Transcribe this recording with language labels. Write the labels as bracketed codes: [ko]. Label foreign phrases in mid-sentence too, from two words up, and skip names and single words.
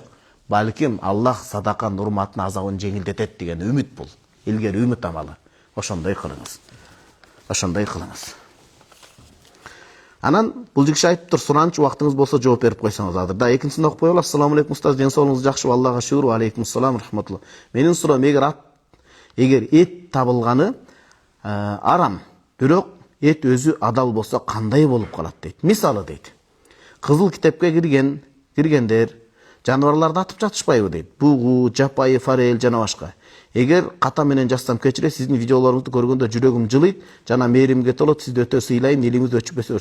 [ky] Балким Аллах садаканын урматын азабын жеңилдетет деген үмүт бул. Илгери үмүт амалы. Ошондой кылыңыз. Ошондой кылыңыз. Анан бул жигиш айтыптыр, суранчы убактыңыз болсо жооп берип койсоңуз азыр. Да экинчисин окуп коелу. [ar] السلام عليكم [ky] устаз, ден соолугуңуз жакшыбы? Аллага шүгүр. [ar] وعليكم السلام رحمة الله. [ky] Менин суроом, эгер эт табылганы арам, бирок эт өзү адал болсо кандай болуп калат дейт. Мисалы дейт. Кызыл китепке киргендер жаныбарларды атып жатышпайбы дейт. Бугу, жапайы, форель жана башка. Эгер ката менен жазсам кечире, сиздин видеолоруңузду көргөндө жүрөгүм жылыйт, жана мээримге толот, сизди өтө сыйлайм, элиңиз өчүп өсөр.